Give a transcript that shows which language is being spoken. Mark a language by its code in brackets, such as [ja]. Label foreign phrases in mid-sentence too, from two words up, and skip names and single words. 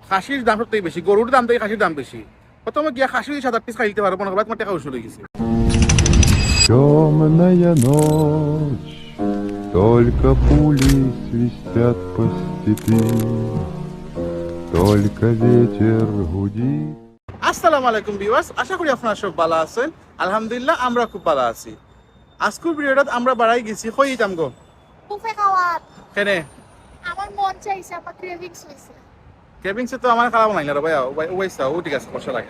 [bn] খাসির দাম সত্যি বেশি, গরুর দাম থেকে খাসির দাম বেশি। প্রথমে গিয়া খাসি 7-8 পিস খাই দিতে পারবো না, তোমার টাকা উসুল হয়ে গেছে। [ru] Темная ночь, только пули свистят по степи, только ветер гудит. [ar] السلام عليكم [bn] ভিউয়ার্স, আশা করি আপনারা সব ভালো আছেন। আলহামদুলিল্লাহ আমরা খুব ভালো আছি। আজকের ভিডিওটা আমরা বাড়াই গেছি কই যাম গো বুফে খাওয়ার কেনে আমার মন চাইছে, আমার ক্রেভিংস হইছে। কেবিংসে তো আমার খারাপ নাই না রে ভাই, ওইসা ও ঠিক আছে বসে রাখে।